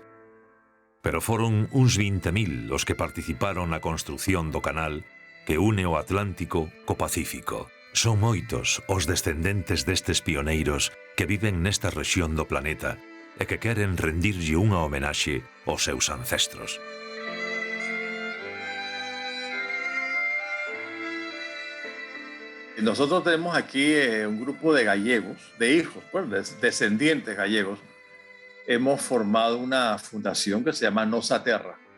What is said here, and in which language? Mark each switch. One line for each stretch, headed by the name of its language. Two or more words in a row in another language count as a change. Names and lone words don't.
Galician: Pero foron uns 20.000 os que participaron na construción do canal que une o Atlántico co Pacífico. Son moitos os descendentes destes pioneiros que viven nesta rexión do planeta e que queren rendirlle unha homenaxe aos seus ancestros.
Spanish: Nosotros tenemos aquí un grupo de gallegos, de hijos, pues, descendientes gallegos. Hemos formado una fundación que se llama Nosa Terra.